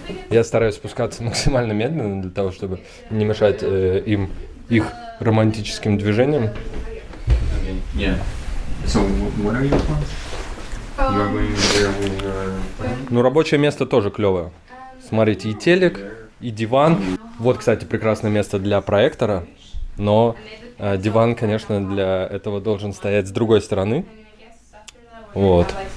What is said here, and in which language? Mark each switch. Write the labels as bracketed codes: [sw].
[ru] Я стараюсь спускаться максимально медленно для того, чтобы не мешать им их романтическим движениям. [en] Yeah. So what are your plans? You are going there with your friend? [ru] Ну, рабочее место тоже клевое. Смотрите, и телек, и диван. Вот, кстати, прекрасное место для проектора, но диван, конечно, для этого должен стоять с другой стороны. Вот.